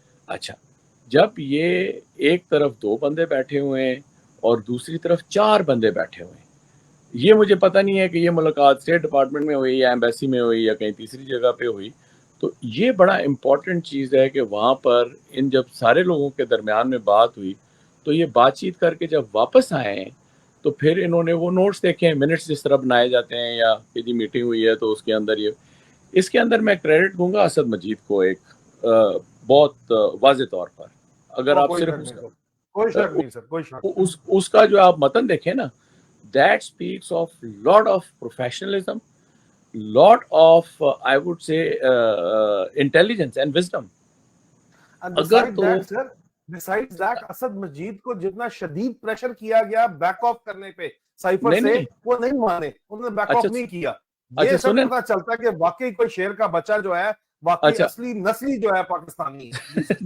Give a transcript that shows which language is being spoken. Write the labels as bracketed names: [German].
[Urdu] اچھا, جب یہ ایک طرف 2 بندے بیٹھے ہوئے ہیں اور دوسری طرف 4 بندے بیٹھے ہوئے ہیں, یہ مجھے پتہ نہیں ہے کہ یہ ملاقات اسٹیٹ ڈپارٹمنٹ میں ہوئی یا ایمبیسی میں ہوئی یا کہیں تیسری جگہ پہ ہوئی, تو یہ بڑا امپورٹنٹ چیز ہے کہ وہاں پر ان جب سارے لوگوں کے درمیان میں بات ہوئی تو یہ بات چیت کر کے جب واپس آئے ہیں تو پھر انہوں نے وہ نوٹس دیکھے ہیں, منٹس جس طرح بنائے جاتے ہیں, یا کہ جی میٹنگ ہوئی ہے تو اس کے اندر یہ, اس کے اندر میں کریڈٹ دوں گا اسد مجید کو ایک بہت واضح طور پر. اگر آپ صرف کوئی شک نہیں سر, کوئی شک اس کا جو آپ متن دیکھیں نا, [English] that speaks of lot of professionalism, lot of I would say intelligence and wisdom. [Urdu] اگر تو [English] besides that [Urdu] اسد مجید کو جتنا شدید پریشر کیا گیا بیک آف کرنے پہ سائفر سے, وہ نہیں مانے, انہوں نے بیک آف نہیں کیا. یہ سب پتا چلتا ہے کہ واقعی کوئی شیر کا بچہ جو ہے واقعی اصلی نسلی جو ہے پاکستانی ہے.